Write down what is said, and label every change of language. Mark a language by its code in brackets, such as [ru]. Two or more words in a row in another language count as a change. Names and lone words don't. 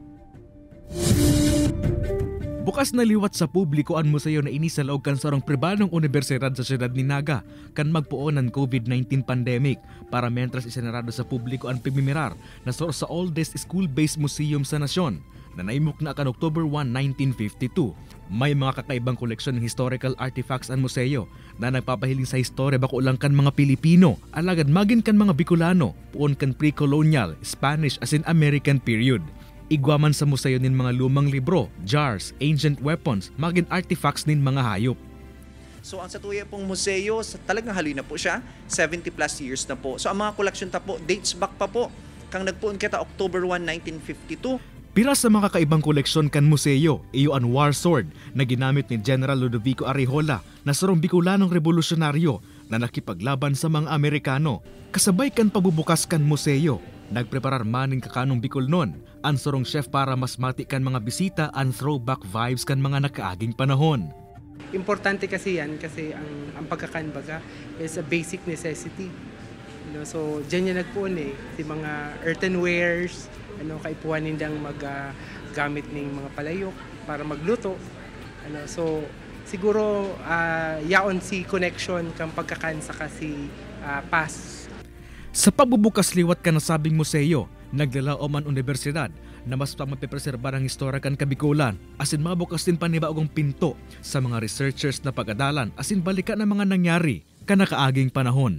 [bik] Bukas na liwat sa publiko ang museo na ini sa laog kan sarong pribadong universidad sa siyudad ni Naga kan magpuon ng COVID-19 pandemic para mentras isenarado sa publiko ang pigmimirar na sor sa [en] oldest school-based museum [bik] sa nasyon na naimok na kan October 1, 1952. May mga kakaibang koleksyon ng [en] historical artifacts [bik] ang museo na nagpapahiling sa historya bako lang kan mga Pilipino, alagad magin kan mga Bicolano, puon kan pre-colonial, Spanish as in [en] American period. [bik] Igwaman sa museo nin mga lumang libro, [en] jars, ancient weapons, [bik] magin artifacts nin mga hayop. So ang Satuya pong museo, talagang halina po siya, 70 plus years na po. So ang mga koleksyon ta po, dates back pa po, kang nagpuon kita October 1, 1952. Pira sa mga kakaibang koleksyon kan museo, iyo ang [en] war sword [bik] na ginamit ni General Ludovico Arejola na sarong Bicolanong revolusyonaryo na nakipaglaban sa mga Amerikano. Kasabay kan pagbubukas kan museo, nagpreparar maning kakanong Bicol nun, ang sarong chef para mas mati kan mga bisita ang [en] throwback vibes [bik] kan mga nakaaging panahon. Importante kasi yan kasi ang pagkakanbaga [en] is a basic necessity. [bik] So dyan yan nagpuon si mga earthenwares, kaipuan nindang maggamit ng mga palayok para magluto. So siguro yaon si connection kang pagkakan sa kasi pass. Sa pagbubukas liwat ka nasabing museo, naglalao man universidad na mas mapipreserbar ang istorya kan Kabikulan, asin mabukas din panibagong pinto sa mga researchers na pag-adalan asin balikan ng mga nangyari kanakaaging panahon.